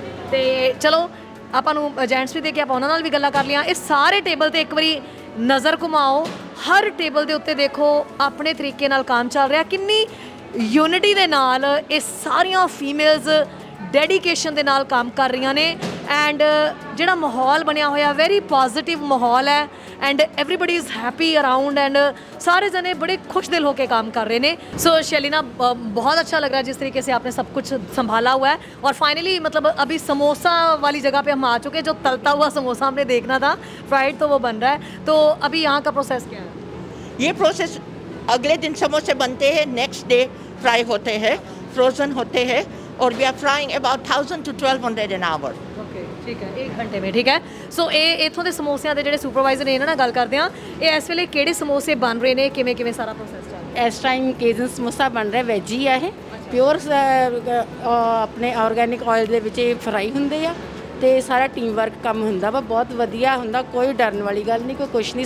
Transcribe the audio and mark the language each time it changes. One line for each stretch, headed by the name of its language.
Punjabi: ਤੇ ਚਲੋ ਆਪਾਂ ਨੂੰ ਏਜੰਟਸ ਵੀ ਦੇ ਕੇ ਆਪਾਂ ਉਹਨਾਂ ਨਾਲ ਵੀ ਗੱਲਾਂ ਕਰ ਲਈਆਂ। ਇਹ ਸਾਰੇ ਟੇਬਲ ਤੇ ਇੱਕ ਵਾਰੀ ਨਜ਼ਰ ਘੁਮਾਓ, ਹਰ ਟੇਬਲ ਦੇ ਉੱਤੇ ਦੇਖੋ ਆਪਣੇ ਤਰੀਕੇ ਨਾਲ ਕੰਮ ਚੱਲ ਰਿਹਾ, ਕਿੰਨੀ ਯੂਨਿਟੀ ਦੇ ਨਾਲ ਇਹ ਸਾਰੀਆਂ ਫੀਮੇਲਸ ਡੈਡੀਕੇਸ਼ਨ ਦੇ ਨਾਲ ਕੰਮ ਕਰ ਰਹੀਆਂ ਨੇ। ਐਂਡ ਜਿਹੜਾ ਮਾਹੌਲ ਬਣਿਆ ਹੋਇਆ ਵੈਰੀ ਪੋਜ਼ਿਟਿਵ ਮਾਹੌਲ ਹੈ
English: and everybody is happy around and
Hindi: सारे जने बड़े खुश दिल होकर काम कर रहे हैं। सो शैलिना बहुत अच्छा लग रहा है जिस तरीके से आपने सब कुछ संभाला हुआ है। और फाइनली मतलब अभी समोसा वाली जगह पे हम आ चुके हैं, जो तलता हुआ समोसा हमने देखना था, फ्राइड तो वो बन रहा है। तो अभी यहाँ का प्रोसेस क्या है? ये प्रोसेस अगले दिन समोसे बनते हैं, नेक्स्ट डे फ्राई होते हैं, फ्रोजन होते हैं, और
English: We are frying about 1000 to 1200 an hour।
Punjabi: Okay ਠੀਕ ਹੈ, 1 ਘੰਟੇ ਵਿੱਚ। ਠੀਕ ਹੈ, ਸੋ ਇਹ ਇਥੋਂ ਦੇ ਸਮੋਸਿਆਂ ਦੇ ਜਿਹੜੇ ਸੁਪਰਵਾਈਜ਼ਰ ਨੇ ਇਹਨਾਂ ਨਾਲ ਗੱਲ ਕਰਦੇ ਆ। ਇਹ ਇਸ ਵੇਲੇ ਕਿਹੜੇ ਸਮੋਸੇ ਬਣ ਰਹੇ ਨੇ, ਕਿਵੇਂ ਕਿਵੇਂ ਸਾਰਾ ਪ੍ਰੋਸੈਸ ਚੱਲ ਰਿਹਾ? ਇਸ ਟਾਈਮ ਕੇਜਨ ਸਮੋਸਾ ਬਣ ਰਿਹਾ, ਵੈਜ ਹੀ ਆ ਇਹ, ਪਿਓਰ ਆਪਣੇ ਆਰਗੈਨਿਕ ਆਇਲ ਦੇ ਵਿੱਚ ਇਹ ਫਰਾਈ ਹੁੰਦੇ ਆ ਤੇ ਸਾਰਾ ਟੀਮ ਵਰਕ ਕੰਮ ਹੁੰਦਾ ਵਾ, ਬਹੁਤ ਵਧੀਆ ਹੁੰਦਾ, ਕੋਈ ਡਰਨ ਵਾਲੀ ਗੱਲ ਨਹੀਂ, ਕੋਈ ਕੁਛ ਨਹੀਂ।